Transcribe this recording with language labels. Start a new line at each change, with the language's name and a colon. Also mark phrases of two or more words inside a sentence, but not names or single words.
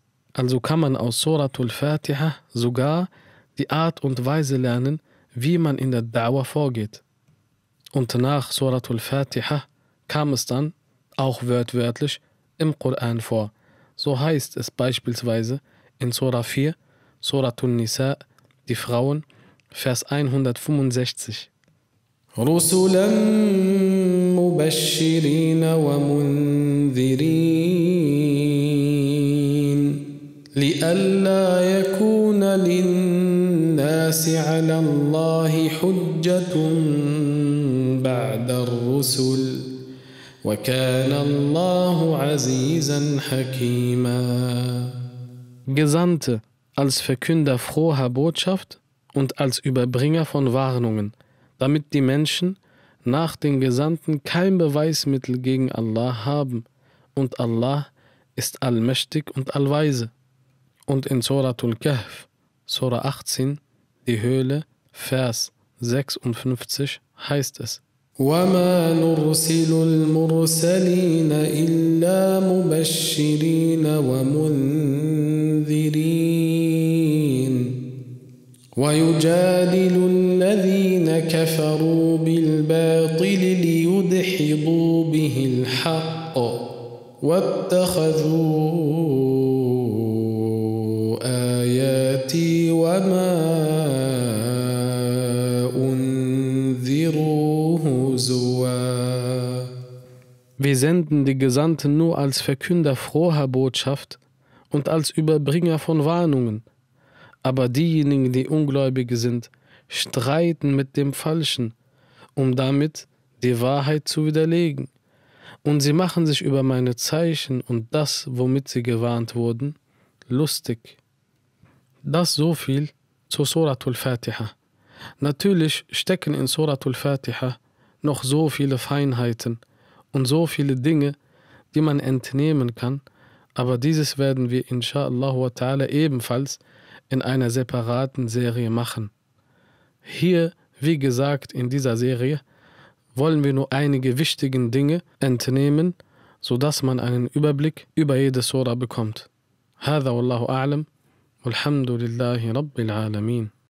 German: Also kann man aus Suratul Fatiha sogar die Art und Weise lernen, wie man in der Da'wah vorgeht. Und nach Suratul Fatiha kam es dann, auch wörtlich, im Koran vor. So heißt es beispielsweise in Surah 4, Suratul Nisa, die Frauen, Vers 165.
Arabic: رسلا مبشرين ومنذرين لئلا يكون للناس على الله حجة بعد الرسل وكان الله عزيزا حكيما.
German: Gesandte als Verkünder froher Botschaft und als Überbringer von Warnungen, damit die Menschen nach den Gesandten kein Beweismittel gegen Allah haben. Und Allah ist allmächtig und allweise. Und in Suratul Kahf, Surah 18, die Höhle, Vers 56, heißt es:
Arabic: وَمَا نُرْسِلُ الْمُرْسَلِينَ إِلَّا مُبَشِّرِينَ وَمُنذِرِينَ وَيُجَادِلُ الَّذِينَ كَفَرُوا بِالْبَاطِلِ لِيُدْحِضُوا بِهِ الْحَقَّ وَاتَّخَذُوا آيَاتِي وَمَا أُنذِرُوا هُزُوًا.
German: Wir senden die Gesandten nur als Verkünder froher Botschaft und als Überbringer von Warnungen. Aber diejenigen, die Ungläubige sind, streiten mit dem Falschen, um damit die Wahrheit zu widerlegen. Und sie machen sich über meine Zeichen und das, womit sie gewarnt wurden, lustig. Das so viel zu Suratul Fatiha. Natürlich stecken in Suratul Fatiha noch so viele Feinheiten und so viele Dinge, die man entnehmen kann, aber dieses werden wir
Arabic: إن شاء الله وتعالى
German: ebenfalls in einer separaten Serie machen. Hier, wie gesagt, in dieser Serie wollen wir nur einige wichtige Dinge entnehmen, sodass man einen Überblick über jede Sura bekommt.
Arabic: هذا والله أعلم والحمد لله رب العالمين.